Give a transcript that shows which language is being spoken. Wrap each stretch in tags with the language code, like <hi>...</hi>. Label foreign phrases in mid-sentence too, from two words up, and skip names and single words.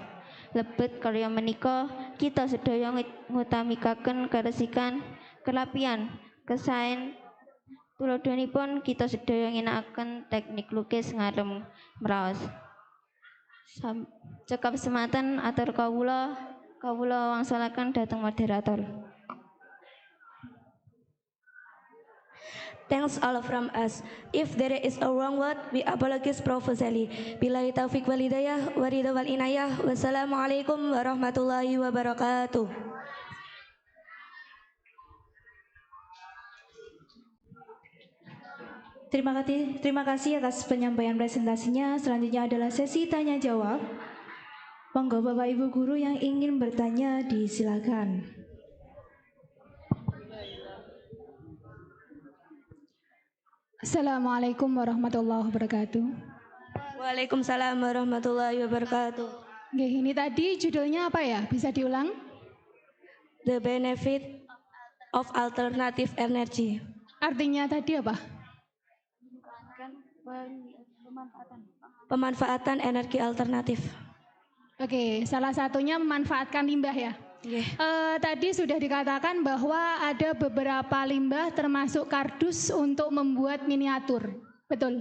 <jv>Lebet karya menika kita sedaya ngutamikaken karesikan, kerapian, kesaen. Tuladhanipun kita sedaya ngginakaken teknik lukis ngarem meraos. Cekap sematan atur kawula wangsulaken dhateng moderator.</jv> <en>Thanks all from us. If there is a wrong word, we apologize profusely.</en> <ar>بالله التوفيق والهداية والرضا والعناية. والسلام عليكم ورحمة الله وبركاته.</ar> <id>Terima kasih atas penyampaian presentasinya. Selanjutnya adalah sesi tanya jawab. Monggo Bapak Ibu guru yang ingin bertanya disilakan.</id> <ar>السلام عليكم ورحمة الله وبركاته. وعليكم السلام ورحمة الله وبركاته.</ar> <id>Oke, ini tadi judulnya apa ya? Bisa diulang?</id> <en>The benefit of alternative energy.</en> <id>Artinya tadi apa? Pemanfaatan energi alternatif. Oke, salah satunya memanfaatkan limbah ya. Tadi sudah dikatakan bahwa ada beberapa limbah termasuk kardus untuk membuat miniatur, betul?</id>